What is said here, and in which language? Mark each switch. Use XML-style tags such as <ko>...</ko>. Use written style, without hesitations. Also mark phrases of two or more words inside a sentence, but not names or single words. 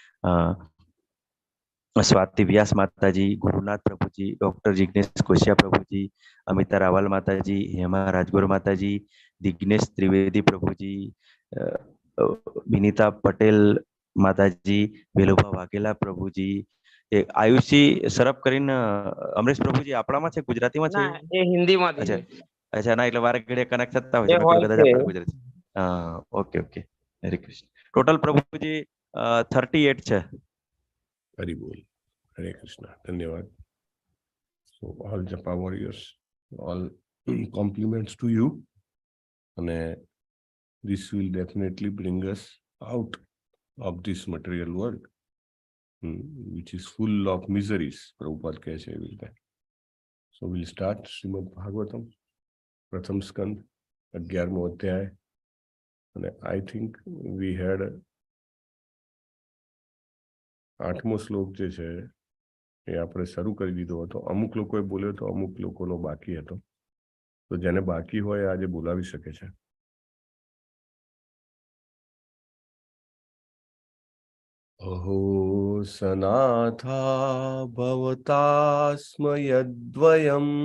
<gu>સ્વાતિ વ્યાસ માતાજી, ગુરુનાથ પ્રભુજી, ડોક્ટર જિગ્નેશ કોશિયા પ્રભુજી, અમિતા રાવલ માતાજી, હેમા રાજગોર માતાજી, દિગ્નેશ ત્રિવેદી પ્રભુજી, વિનીતા પટેલ માતાજી, વેલુભા વાઘેલા પ્રભુજી, આયુષી સરફ કરીને અમરેશ પ્રભુજી આપણામાં છે, ગુજરાતીમાં છે? એ હિન્દીમાં છે. અચ્છા, ના એટલે વારે ઘડીએ કનેક્ટ થતા હોય છે, કદાચ આપણા ગુજરાતી.</gu> <en>okay okay,</en> <gu>હરે કૃષ્ણ. ટોટલ પ્રભુજી 38 છે. હરી બોલ, હરે કૃષ્ણ, ધન્યવાદ.</gu> <en>So all Japa warriors, all compliments to you, and this will definitely bring us out of this material world, which is full of miseries.</en> <gu>Prabhupada કહે છે એવી રીતે.</gu> <en>So we'll start Srimad Bhagavatam,</en> <gu>પ્રથમ સ્કંદ, 11મો અધ્યાય, અને</gu> <en>I think we had</en> <gu>8મો શ્લોક જે છે એ આપણે શરૂ કરી દીધો હતો. અમુક લોકોએ બોલ્યો તો અમુક લોકોનો બાકી હતો, તો જેને બાકી હોય આજે બોલાવી શકે છે.</gu> <sa>અહો સનાથા ભવતાસ્મ યદ્વયમ,</sa>